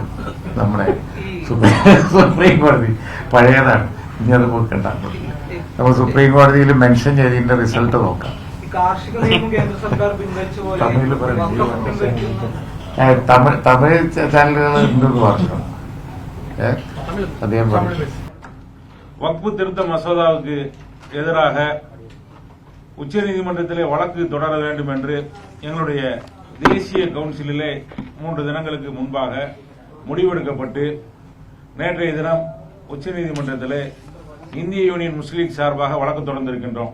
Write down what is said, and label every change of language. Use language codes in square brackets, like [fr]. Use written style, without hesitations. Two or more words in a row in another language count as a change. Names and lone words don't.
[ml] നമ്മുടെ സുപ്രീം കോടതി പഴയതാണ്, ഇനി അത് പോക്കണ്ട. നമ്മൾ സുപ്രീം കോടതിയിൽ മെൻഷൻ ചെയ്തതിന്റെ റിസൾട്ട് നോക്കാം. തമിഴിൽ തമിഴ് ചാനലുകൾ ഉണ്ടെന്ന് പറഞ്ഞു. അദ്ദേഹം പറഞ്ഞു [ta] வக்ஃபு திருத்த மசோதாவுக்கு எதிராக உச்சநீதிமன்றத்திலே வழக்கு தொடர வேண்டும் என்று எங்களுடைய தேசிய கவுன்சிலிலே 3 தினங்களுக்கு முன்பாக முடிவெடுக்கப்பட்டு நேற்றைய தினம் உச்சநீதிமன்றத்திலே இந்திய யூனியன் முஸ்லீம் லீக் சார்பாக வழக்கு தொடர்ந்திருக்கின்றோம்.